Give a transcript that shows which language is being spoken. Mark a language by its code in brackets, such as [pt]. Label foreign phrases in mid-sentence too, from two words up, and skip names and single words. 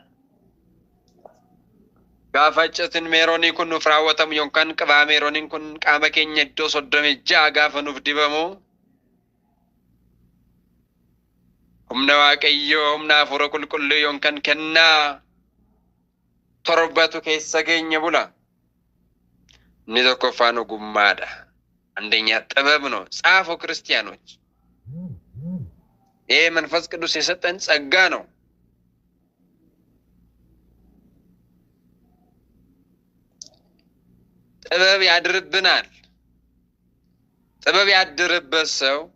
[om] Gaafa iccitiin meeroonii kun nuuf raawwatamu yookaan qabaa meerooniin kun qaama keenya iddoo 36 gaafa nuuf dibamu humna waaqayyoo humna hafuura qulqulluu yookaan kennaa torbatu keessa keenya bula. Inni tokkoffaan ogummaadha. [am] አንደኛ ጥበብ ነው። ጻፉ ክርስቲያኖች። ይሄ መንፈስ ቅዱስ የሰጠን ጸጋ ነው። ጥበብ ያድርብናል። ጥበብ ያድርበት ሰው